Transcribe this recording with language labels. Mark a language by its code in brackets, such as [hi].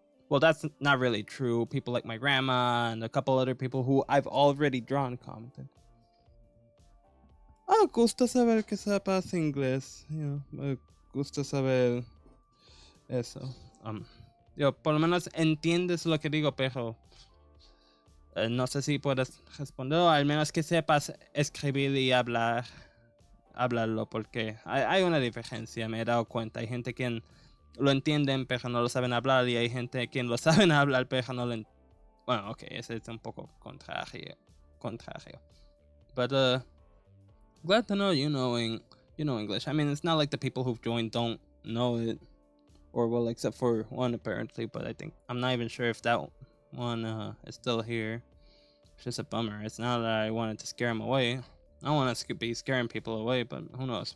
[en] Well, that's not really true. People like my grandma and a couple other people who I've already drawn commented. [es] Ah, gusta saber que sepas inglés. Me gusta saber eso. Yo, por lo menos entiendes lo que digo, pero no sé si puedes responder, o al menos que sepas escribir y hablarlo, porque hay una diferencia, me he dado cuenta. Hay gente quien lo entienden, pero no lo saben hablar, y hay gente quien lo saben hablar, pero no lo entienden. Bueno, ok, ese es un poco contrario. [en] But, glad to know you know English. I mean, it's not like the people who've joined don't know it, or well, except for one apparently, but I'm not even sure if that one is still here. It's just a bummer. It's not that I wanted to scare him away. I don't want to be scaring people away, but who knows?